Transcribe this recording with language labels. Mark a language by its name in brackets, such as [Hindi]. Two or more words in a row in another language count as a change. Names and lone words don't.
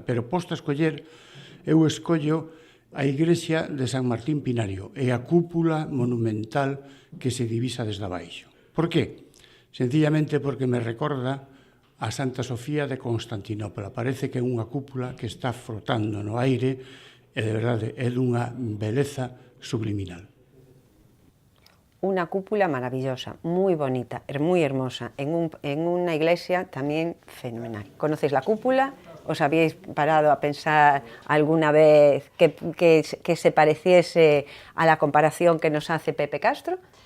[Galician] Pero posto a escoller, eu escollo a igrexa de San Martín Pinario e a cúpula monumental que se divisa desde abaixo. Por qué? Sencillamente porque me recorda a Santa Sofía de Constantinopla. Parece que é unha cúpula que está flotando no aire e de verdade é dunha beleza subliminal. [Spanish] Una cúpula maravillosa, muy bonita, muy hermosa, en una iglesia también fenomenal. ¿Conocéis la cúpula? ¿Os habéis parado a pensar alguna vez que se pareciese a la comparación que nos hace Pepe Castro?